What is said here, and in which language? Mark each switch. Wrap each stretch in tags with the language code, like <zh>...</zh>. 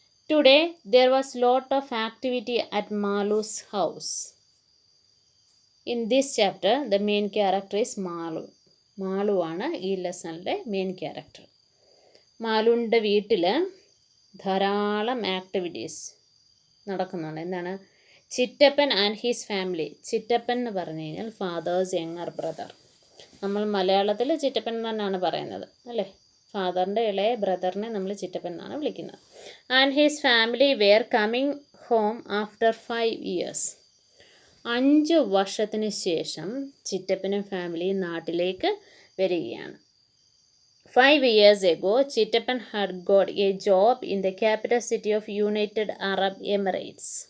<en>Today there was lot of activity at Malu's house. In this chapter the main character is Malu.</en> <ml>Malu ആണ് ഈ ലെസണിലെ main character. മാലുവിൻ്റെ വീട്ടിൽ ധാരാളം activities നടക്കുന്നുണ്ട്. എന്താണ്? ചിറ്റപ്പൻ</ml> <en>And his family.</en> <ml>ചിറ്റപ്പൻ എന്ന് പറഞ്ഞു കഴിഞ്ഞാൽ</ml> <en>Father's younger brother.</en> <ml>നമ്മൾ മലയാളത്തിൽ ചിറ്റപ്പൻ എന്ന് തന്നെയാണ് പറയുന്നത് അല്ലേ. ഫാദറിൻ്റെ ഇളയ ബ്രദറിനെ നമ്മൾ ചിറ്റപ്പൻ എന്നാണ് വിളിക്കുന്നത്.</ml> <en>And his family were coming home after 5 years.</en> <ml>5 വർഷത്തിന് ശേഷം ചിറ്റപ്പനും ഫാമിലിയും നാട്ടിലേക്ക് വരികയാണ്.</ml> <en>5 years ago, Chittapan had got a job in the capital city of United Arab Emirates.</en>